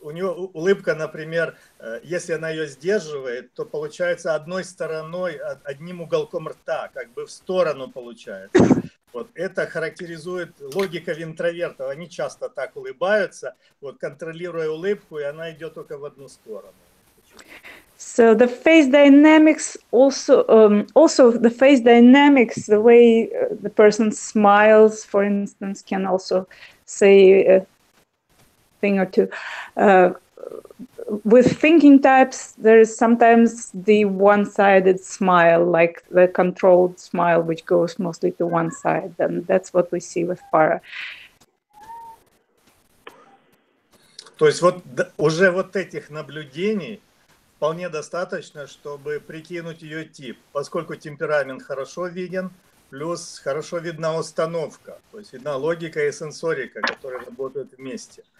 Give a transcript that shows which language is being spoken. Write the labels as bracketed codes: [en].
[ru] У нее улыбка, например, если она ее сдерживает, то получается одной стороной, одним уголком рта, как бы в сторону получается. Вот. Это характеризует логика интровертов. Они часто так улыбаются, вот, контролируя улыбку, и она идет только в одну сторону. [en] So the face dynamics also the face dynamics, the way the person smiles, for instance, can also say a thing or two. With thinking types, there is sometimes the one-sided smile, like the controlled smile, which goes mostly to one side, and that's what we see with Farrah. [ru] То есть вот уже вот этих наблюдений вполне достаточно, чтобы прикинуть ее тип, поскольку темперамент хорошо виден, плюс хорошо видна установка, то есть видна логика и сенсорика, которые работают вместе.